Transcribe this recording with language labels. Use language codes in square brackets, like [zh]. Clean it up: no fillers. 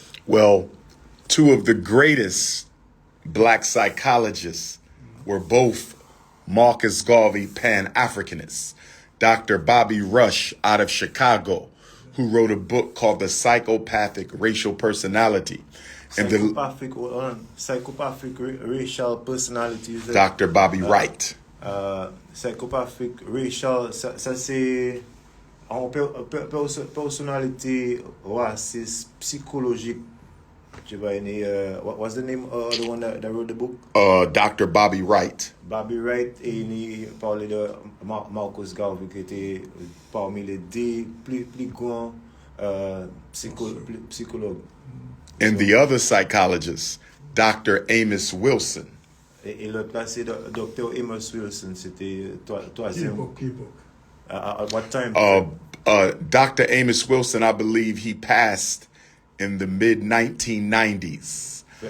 [en] Well, two of the greatest Black psychologists were both Marcus Garvey pan-Africanists. Dr. Bobby Rush out of Chicago, who wrote a book called The Psychopathic Racial Personality. And Psychopathic racial personality. Dr. Bobby Wright. Psychopathic racial, [fr] ça c'est une personnalité raciste psychologique. [en] What's the name of the one that wrote the book? Dr. Bobby Wright. [fr] Bobby Wright, et il parlait de Marcus Garvey, qui était parmi les 10 plus grands psychologues. [en] And the other psychologist, Dr. Amos Wilson. [fr] Et l'autre là, c'est Dr. Amos Wilson, c'était troisième. [en] At what time? Dr. Amos Wilson, I believe he passed in the mid-1990s.